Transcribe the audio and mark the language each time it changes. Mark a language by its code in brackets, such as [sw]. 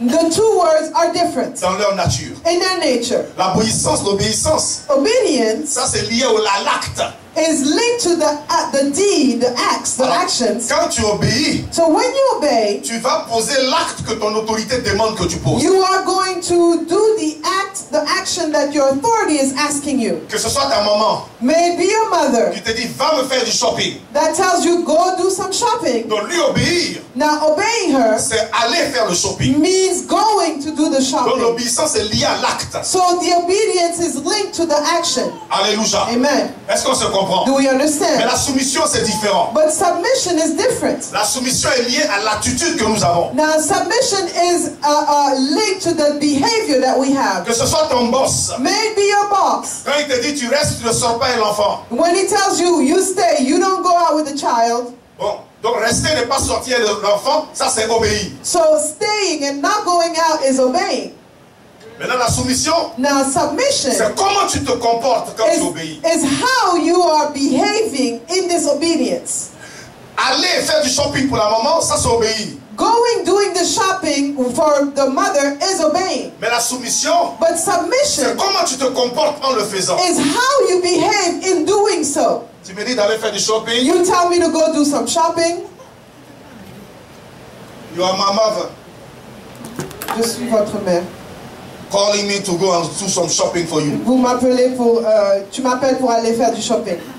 [en] The two words are different [fr] dans leur nature. [en] in their nature. [fr] L'obéissance, [en] Obedience [fr] ça c'est lié à l'acte. [en] is linked to the deed, the acts, the [fr] Alors, [en] actions. [fr] quand tu obéis, [en] So when you obey, [fr] tu vas poser l'acte que ton autorité demande que tu poses. [en] you are going to do the action that your authority is asking you. [fr] Que ce soit ta maman [en] May it be your mother [fr] qui te dit va me faire du shopping. [en] that tells you go do some shopping. [fr] Donc lui obéir, [en] Now obeying her [fr] c'est aller faire le shopping. [en] means going to do the [fr] Donc [en] shopping. [fr] l'obéissance est liée à l'acte. [en] So the obedience is linked to the action. Alléluia. Amen. [fr] Est-ce qu'on se comprend? [en] Do we [fr] Mais [en] understand? [fr] la soumission c'est différent. [en] But submission is different. [fr] La soumission est liée à l'attitude que nous avons. [en] Now submission is linked to the behavior that we have. [fr] Que ce soit ton boss. [en] May it be your boss. [fr] Quand il te dit tu restes, tu ne sors pas et l'enfant. [en] When he tells you, you stay, you don't go out with the child. [fr] Bon, donc rester ne pas sortir de l'enfant, ça c'est obéir. [en] So staying and not going out is obeying. [fr] Maintenant la soumission, [en] Now submission [fr] c'est comment tu te comportes quand tu obéis. [en] is how you are behaving in this obedience. [fr] Aller faire du shopping pour la maman, ça c'est obéir. [en] Doing the shopping for the mother is obeying. [fr] Mais la soumission, [en] But [fr] c'est [en] submission [fr] comment tu te comportes en le faisant. [en] is how you behave in doing so. [fr] Tu me dis d'aller faire du shopping, [en] You tell me to go do some shopping. you are my mother [fr] Je suis votre mère. [en] calling me to go and do some shopping for you. [fr] Vous m'appelez pour, tu m'appelles pour aller faire du shopping.